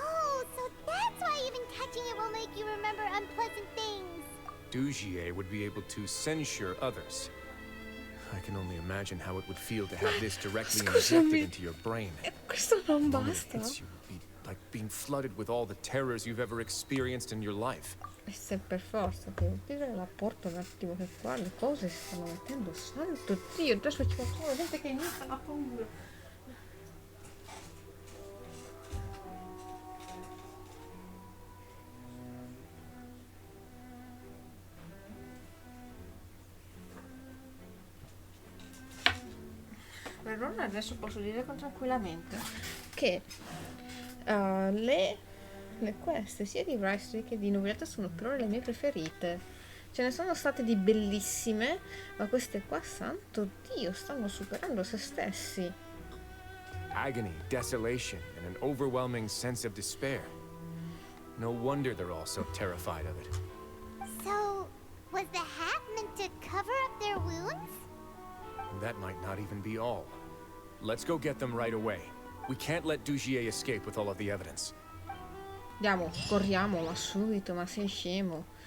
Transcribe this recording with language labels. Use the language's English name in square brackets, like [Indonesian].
[English] Oh, so that's why even touching it will make you remember unpleasant things. Dugier would be able to censure others. I can only imagine how it would feel to have this directly injected into your brain. [Italian] Questo non [English] The moment it [Italian] basta. [English] hits you will be like being flooded with all the terrors you've ever experienced in your life. [Italian] E se per forza devo aprire la porta un attimo che qua le cose si stanno mettendo. Santo Dio, adesso ci facciamo gente che inizia la paura. Per ora adesso posso dire con tranquillamente che le queste sia di Wriothesley che di Neuvilette sono per ora le mie preferite. Ce ne sono state di bellissime, ma queste qua, santo Dio, stanno superando se stessi. [English] Agony, desolation, and an overwhelming sense of despair. No wonder they're all so terrified of it. So, was the hat meant to cover up their wounds? That might not even be all. Let's go get them right away. We can't let Dugier escape with all of the evidence. [Italian] Andiamo, corriamo, ma subito, ma sei scemo.